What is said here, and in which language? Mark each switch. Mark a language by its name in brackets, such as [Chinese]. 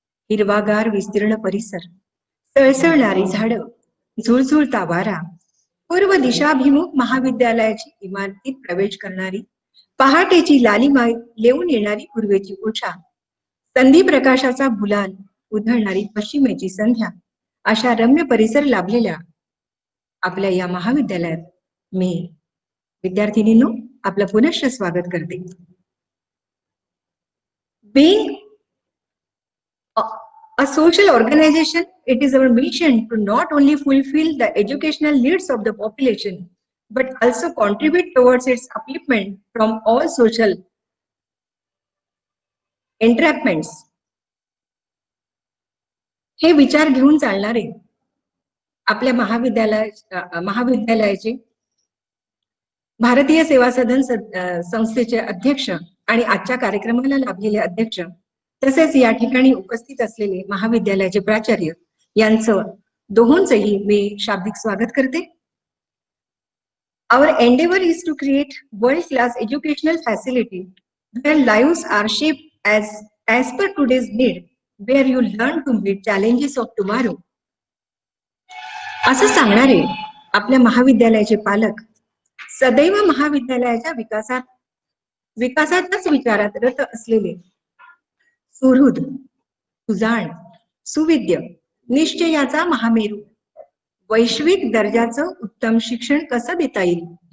[Marathi] हिरवागार विस्तीर्ण परिसर, सळसळणारी झाडं, झुळझुळता वारा, पूर्व दिशाभिमुख महाविद्यालयाची इमारतीत प्रवेश करणारी पहाटेची लालिमा लेऊन येणारी पूर्वेची उषा, संधी प्रकाशाचा गुलाल उधळणारी पश्चिमेची संध्या, अशा रम्य परिसर लाभलेल्या आपल्या या महाविद्यालयात मी विद्यार्थिनींनो आपलं पुनश्च स्वागत करते. [English] Being a social organization, it is our mission to not only fulfill the educational needs of the population, but also contribute towards its upliftment from all social entrapments. [Marathi] हे विचार घेऊन चालणारे आपल्या महाविद्यालयाचे भारतीय सेवा सदन संस्थेचे अध्यक्ष आणि आजच्या कार्यक्रमाला लाभलेले अध्यक्ष, तसेच या ठिकाणी उपस्थित असलेले महाविद्यालयाचे प्राचार्य यांचं दोहोंचही मी शाब्दिक स्वागत करते. [English] Our endeavor is to create world-class educational facility where lives are shaped as per today's need, where you learn to meet challenges of tomorrow. [Marathi] असं सांगणारे आपल्या महाविद्यालयाचे पालक सदैव महाविद्यालयाच्या विकासाच्याच विचारात रत असलेले सुहृद, सुजाण, सुविद्य, निश्चयाचा महामेरू, वैश्विक दर्जाचं उत्तम शिक्षण कसं देता येईल